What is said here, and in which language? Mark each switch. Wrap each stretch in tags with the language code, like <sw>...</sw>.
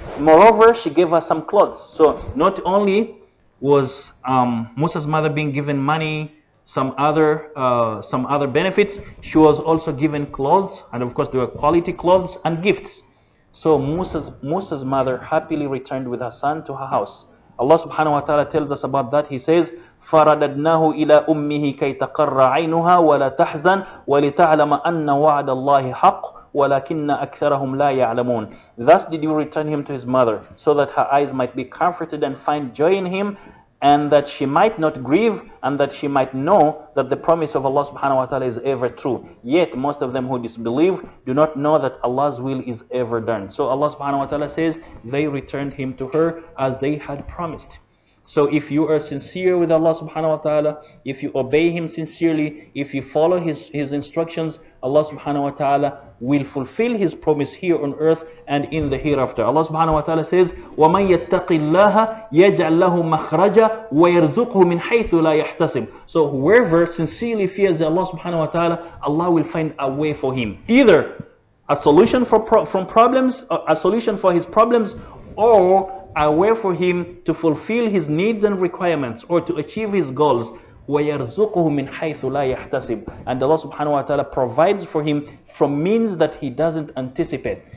<en>Moreover, she gave us some clothes. So not only was Musa's mother being given money, some other benefits, she was also given clothes, and of course there were quality clothes and gifts. So Musa's mother happily returned with her son to her house. Allah subhanahu wa ta'ala tells us about that. He says,</en> <ar>فَرَدَدْنَاهُ إِلَىٰ أُمِّهِ كَيْ تَقَرَّ عَيْنُهَا وَلَا تَحْزَنْ وَلِتَعْلَمَ أَنَّ وَعْدَ اللَّهِ حَقٌّ وَلَكِنَّ أَكْثَرَهُمْ لَا يَعْلَمُونَ.</ar> <en>Thus did you return him to his mother, so that her eyes might be comforted and find joy in him, and that she might not grieve, and that she might know that the promise of Allah subhanahu wa ta'ala is ever true. Yet most of them who disbelieve do not know that Allah's will is ever done. So Allah subhanahu wa ta'ala says they returned him to her as they had promised. So if you are sincere with Allah subhanahu wa ta'ala, if you obey Him sincerely, if you follow His instructions, Allah subhanahu wa ta'ala will fulfill His promise here on earth and in the hereafter. Allah subhanahu wa ta'ala says,</en> <ar>وَمَنْ يَتَّقِ اللَّهَ يَجْعَلْ لَهُ مَخْرَجًا وَيَرْزُقْهُ مِنْ حَيْثُ لَا يَحْتَسِبُ.</ar> <en>So whoever sincerely fears Allah subhanahu wa ta'ala, Allah will find a way for him. Either a solution from problems, a solution for his problems, or a way for him to fulfill his needs and requirements, or to achieve his goals.</en> <ar>وَيَرْزُقُهُ مِنْ حَيْثُ لَا يَحْتَسِبُ.</ar> <en>And Allah subhanahu wa ta'ala provides for him from means that he doesn't anticipate.</en>